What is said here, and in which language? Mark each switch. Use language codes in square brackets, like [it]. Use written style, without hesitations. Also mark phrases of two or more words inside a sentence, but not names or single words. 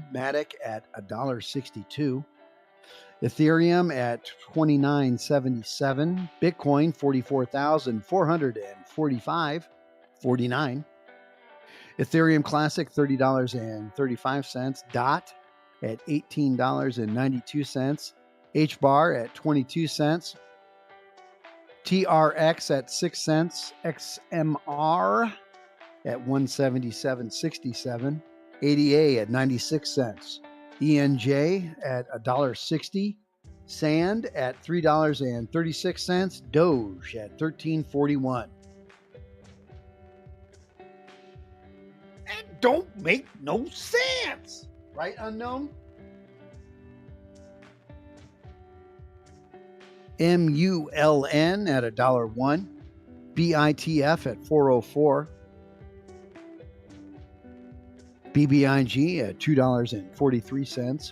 [en] Matic at $1.62. Ethereum at $29.77. Bitcoin $44,445.49. Ethereum Classic $30.35. DOT at $18.92. HBAR at 22 cents. TRX at 6 cents. XMR at 177.67. ADA at 96 cents. ENJ at $1.60. Sand at $3.36. Doge at $13.41. That don't make no sense, right, Unknown? MULN at $1.01. BITF at $4.04. BBIG at $2.43.